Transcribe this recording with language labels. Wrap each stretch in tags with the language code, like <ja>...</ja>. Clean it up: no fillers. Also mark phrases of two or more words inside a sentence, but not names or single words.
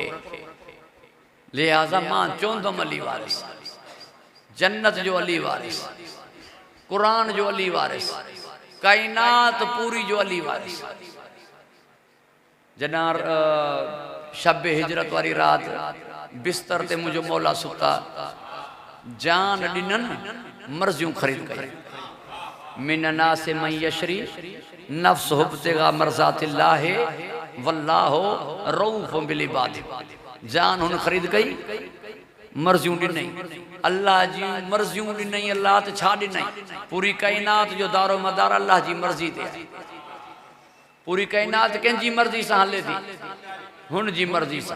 <sd>लिहाज़ा मां चवंदुमि अली वारिस, जन्नत जो अली वारिस, क़ुरान जो अली वारिस, काइनात पूरी जो अली वारिस। जॾहिं शब हिजरत वारी राति बिस्तर ते मुंहिंजो मौला सुता, जान ॾिननि मर्ज़ियूं ख़रीद कई।</sd> <ar>من الناس من يشري نفسه ابتغاء مرضات الله والله رؤوف بالعباد.</ar> <sd>जान हुन ख़रीद कई, मर्ज़ियूं ॾिनई, अल्लाह जी मर्ज़ियूं ॾिनई। अल्लाह त छा ॾिनई? पूरी काइनात जो दारो मदार अल्लाह जी मर्ज़ी ते आहे। पूरी काइनात कंहिंजी मर्ज़ी सां हले थी, हुन जी मर्ज़ी सां।</sd>